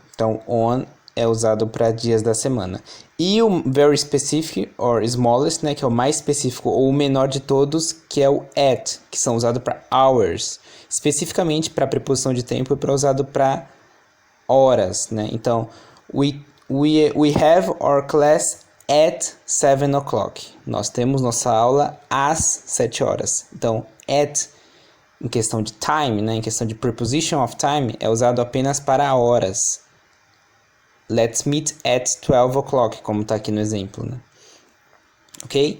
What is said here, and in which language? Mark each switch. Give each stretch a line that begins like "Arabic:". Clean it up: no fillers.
Portuguese: Então, on é usado para dias da semana. E o
English: very specific, or smallest,
Portuguese: né? Que é o mais específico ou o menor de todos, que é o at, que são usados para hours. Especificamente para preposição de tempo e para usado para horas, né?
English: Então, we have our class at 7 o'clock.
Portuguese: Nós temos nossa aula às 7 horas. Então, at, em questão de time, né? Em questão de preposition of time, é usado apenas para horas.
English: Let's meet at 12 o'clock,
Portuguese: como está aqui no exemplo, né? Ok?